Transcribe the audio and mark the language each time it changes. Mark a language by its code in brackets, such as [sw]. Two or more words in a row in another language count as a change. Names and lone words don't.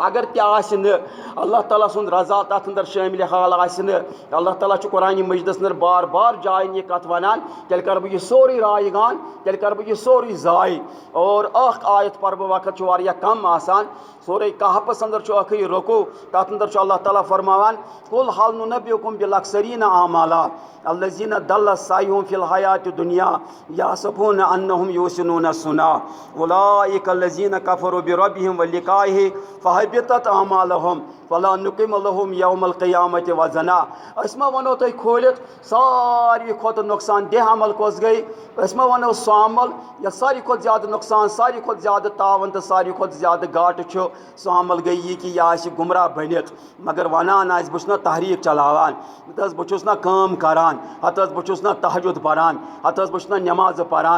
[ks] اگر تہِ آسہِ نہٕ اللہ تعالیٰ سُنٛد رضا تتھ اندر شٲمِل حال آسہِ نہٕ، اللہ تعالیٰ چھُ قرآنِ مجیٖدس اندر بار بار جاین یہِ کتھ ونان، تیٚلہِ کرٕ بہٕ یہِ سورُے رایہِ گان، تیٚلہِ کرٕ بہٕ یہِ سورُے ضایہِ. اور اکھ آیت پرٕ بہٕ، وقت چھُ واریاہ کم آسان. سورُے کہفس اندر چھُ اکھٕے رُکوٗع، تتھ اندر چھُ اللہ تعالیٰ فرماوان [ar] قُل ہل نُنبئکم بالاخسرین اعمالا الذین ضل سعیہم فی الحیاۃ الدنیا یحسبون انہم یحسنون صنعا اولئک الذین کفروا بربہم ولقائہ فحبطت اعمالہم فلا نقیم لہم یوم القیامۃ وزنا. [ks] أسۍ ما ونو تۄہہِ کھوٗلِتھ ساروی کھۄتہٕ نۄقصان دہ عمل کۄس گٔے؟ أسۍ ما ونو سُہ عمل یتھ ساروی کھۄتہٕ زیادٕ نۄقصان، ساروی کھۄتہٕ زیادٕ تاوان تہٕ ساروی کھۄتہٕ زیادٕ گاٹہٕ چھُ؟ سُہ عمل گٔے یہِ کہ یہِ آسہِ گمراہ بٔنِتھ. مگر ونان آسہِ بہٕ چھُس نا تحریٖک چلاوان، ہتہٕ حظ بہٕ چھُس نا کٲم کران، ہتہٕ حظ بہٕ چھُس نا تہجد پران، ہتہٕ حظ بہٕ چھُس نا نٮ۪مازٕ پران.